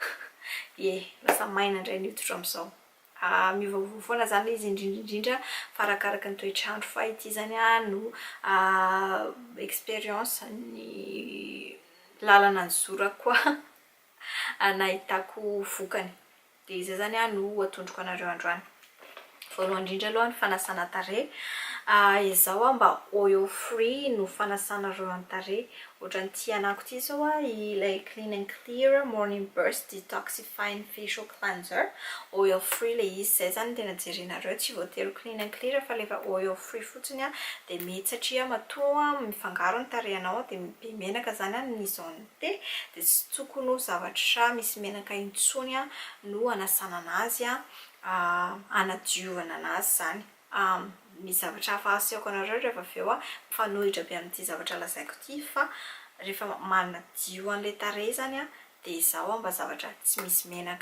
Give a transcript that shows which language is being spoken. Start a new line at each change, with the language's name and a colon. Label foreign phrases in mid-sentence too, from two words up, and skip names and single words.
Malagasy: Lasa maina indray ny hoditra amin'izao. Miovaova foana zany izy indrindra fa arakaraka ny toetrandro fa ity zany no experience ny lalana ny zorako koa nahitako vokany. Dia izay zany no atondroko anareo androany. Voalohany indrindra aloha ny fanasana tarehy. Izao mba
English: oil free
Malagasy: no fanasana reo amin'ny tarehy. Ohatran'ny ity anako ity zao ilay clean and clear morning burst detoxifying facial cleanser.
English: Oil free
Malagasy: le izy, zay zany tena jerenareo, tsy voatery clean and clear fa lefa oil free fotsiny dia mety satria matoa mifangaro ny tarehinao dia be menaka zany ny zone dia tsy tokony ho zavatra misy menaka intsony no anasana anazy anadiovana anazy zany. Misy zavatra hafa asehoko anareo rehefa avy eo mifanohitra be amin'ity zavatra lazaiko ity fa rehefa manadio an'ilay tarehy zany dia izao mba zavatra tsy misy menaka.